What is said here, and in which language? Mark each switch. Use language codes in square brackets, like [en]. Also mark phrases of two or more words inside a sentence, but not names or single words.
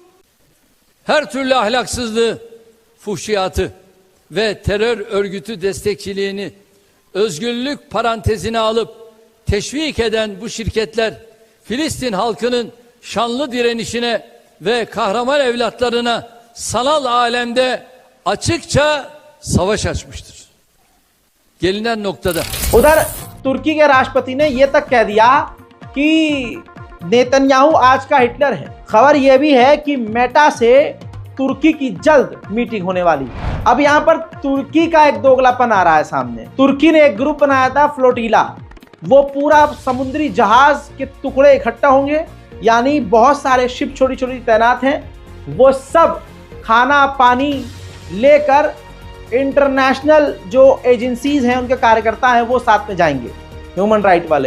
[tr] Her türlü ahlaksızlığı, fuhşiyatı ve terör örgütü destekçiliğini özgürlük parantezine alıp teşvik eden bu şirketler Filistin halkının şanlı direnişine ve kahraman evlatlarına sanal alemde açıkça savaş açmıştır. Gelinen noktada. [hi] उधर तुर्की के राष्ट्रपति ने यह तक कह दिया कि नेतन्याहू आज का हिटलर है। खबर यह भी है कि मेटा से तुर्की की जल्द मीटिंग होने वाली है। अब यहां पर तुर्की का एक दोगलापन आ रहा है सामने। तुर्की ने एक ग्रुप बनाया था फ्लोटिला, वो पूरा समुद्री जहाज के टुकड़े इकट्ठा होंगे, यानी बहुत सारे शिप छोटी छोटी तैनात हैं, वो सब खाना पानी लेकर इंटरनेशनल जो एजेंसीज हैं, उनके कार्यकर्ता हैं, वो साथ में जाएंगे, [en] human right [hi] वाले।